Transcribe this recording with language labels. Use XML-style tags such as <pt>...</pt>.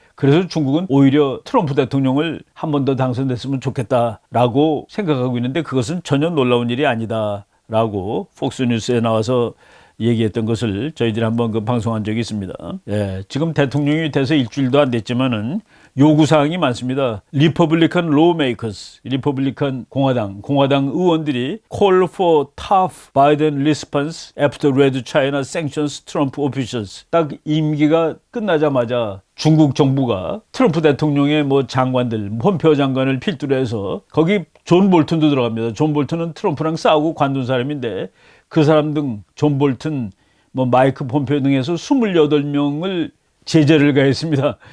<ko>그래서 중국은 오히려 트럼프 대통령을 한 번 더 당선됐으면 좋겠다라고 생각하고 있는데 그것은 전혀 놀라운 일이 아니다라고 폭스뉴스에 나와서 얘기했던 것을 저희들이 한번 그 방송한 적이 있습니다. 예, 지금 대통령이 돼서 일주일도 안 됐지만은 요구사항이 많습니다.</ko> <en>리퍼블리칸 로메이커스, 리퍼블리칸</en> <ko>공화당 의원들이</ko> <en>call for tough Biden response after Red China sanctions Trump officials.</en> <ko>딱 임기가 끝나자마자 중국 정부가 트럼프 대통령의 뭐 장관들, 폼페오 장관을 필두로 해서 거기 존 볼튼도 들어갑니다. 존 볼튼은 트럼프랑 싸우고 관둔 사람인데 그 사람 등 존 볼튼, 뭐 마이크 폼페오 등에서 28명을 제재를 가했습니다.</ko>